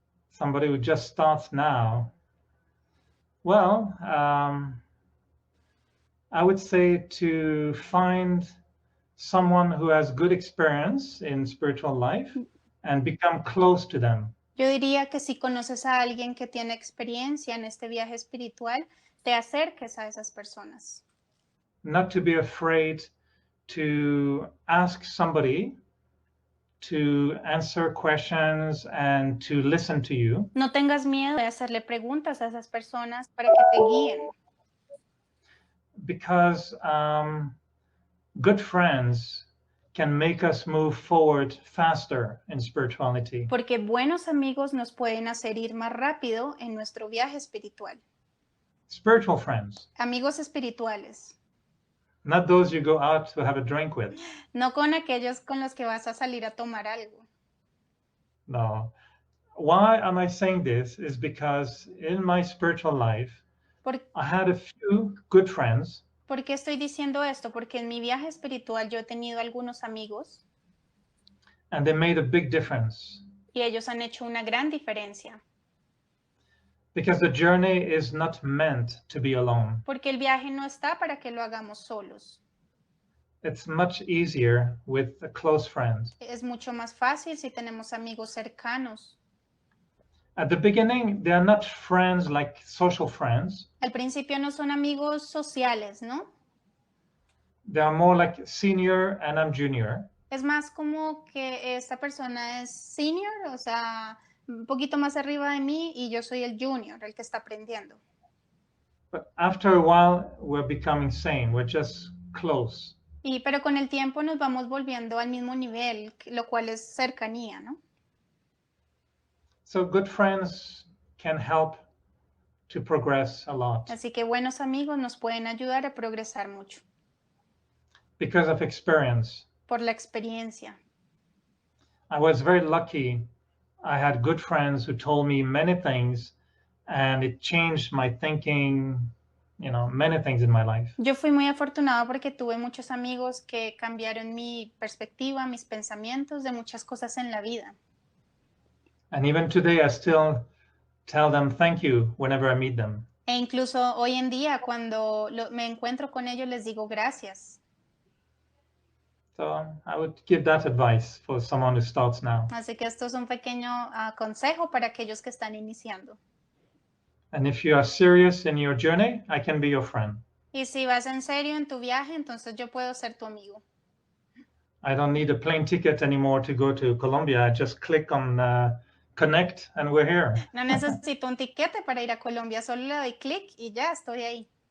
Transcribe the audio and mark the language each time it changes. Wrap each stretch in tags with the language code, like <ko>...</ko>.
<en>Somebody who just starts now. Well, I would say to find someone who has good experience in spiritual life and become close to them.</en> <es>Yo diría que si conoces a alguien que tiene experiencia en este viaje espiritual, te acerques a esas personas.</es> <en>Not to be afraid to ask somebody to answer questions and to listen to you.</en> <es>No tengas miedo de hacerle preguntas a esas personas para que te guíen.</es> <en>Because good friends can make us move forward faster in spirituality.</en> <es>Porque buenos amigos nos pueden hacer ir más rápido en nuestro viaje espiritual.</es> <en>Spiritual friends.</en> <es>Amigos espirituales.</es> <en>Not those you go out to have a drink with.</en> <es>No con aquellos con los que vas a salir a tomar algo.</es> <en>No. Why am I saying this? Is because in my spiritual life, I had a few good friends.</en> <es>¿Por qué estoy diciendo esto? Porque en mi viaje espiritual yo he tenido algunos amigos.</es> <en>And they made a big difference.</en> <es>Y ellos han hecho una gran diferencia.</es> <en>Because the journey is not meant to be alone.</en> <es>Porque el viaje no está para que lo hagamos solos.</es> <en>It's much easier with a close friend.</en> <es>Es mucho más fácil si tenemos amigos cercanos.</es> <en>At the beginning, they are not friends like social friends.</en> <es>Al principio no son amigos sociales, ¿no?</es> <en>They are more like senior and I'm junior.</en> <es>Es más como que esta persona es senior, o sea, un poquito más arriba de mí y yo soy el junior, el que está aprendiendo.</es> <en>But after a while, we're becoming same. We're just close.</en> <es>Pero con el tiempo nos vamos volviendo al mismo nivel, lo cual es cercanía, ¿no?</es> <en>So good friends can help to progress a lot</en> <es>Así que buenos amigos nos pueden ayudar a progresar mucho</es> <en>because of experience.</en> <es>por la experiencia.</es> <en>I was very lucky. I had good friends who told me many things, and it changed my thinking, many things in my life.</en> <es>Yo fui muy afortunada porque tuve muchos amigos que cambiaron mi perspectiva, mis pensamientos de muchas cosas en la vida.</es> <en>And even today, I still tell them thank you whenever I meet them.</en> <es>E incluso hoy en día, cuando me encuentro con ellos, les digo gracias.</es> <en>So I would give that advice for someone who starts now.</en> <es>Así que esto es un pequeño consejo para aquellos que están iniciando.</es> <en>And if you are serious in your journey, I can be your friend.</en> <es>Y si vas en serio en tu viaje, entonces yo puedo ser tu amigo.</es> <en>I don't need a plane ticket anymore to go to Colombia. I just click on connect and we're here.</en> <es>No necesito un tiquete para ir a Colombia, solo le doy clic y ya estoy ahí.</es>